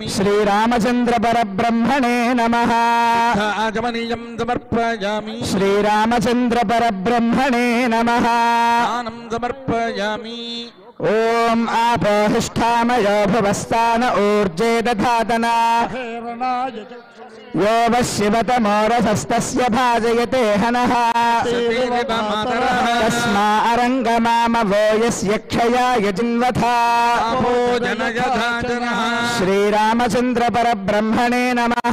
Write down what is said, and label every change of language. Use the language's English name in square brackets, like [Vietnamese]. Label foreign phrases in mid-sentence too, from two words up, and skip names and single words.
[Sanskrit] శ్రీరామచంద్ర పరబ్రహ్మణే నమః. ఆచమనీయం సమర్పయామి. శ్రీరామచంద్ర పరబ్రహ్మణే నమః. దానం సమర్పయామి. ఓం ఆపోహిష్ఠామయో భువస్థాన ఊర్జే దధాతన यो वशिवतमोरसस्तस्य भाजयते हनः तस्मा अरङ्गमामवो यस्य क्षयाय जिन्वथा. श्रीरामचन्द्र परब्रह्मणे नमः.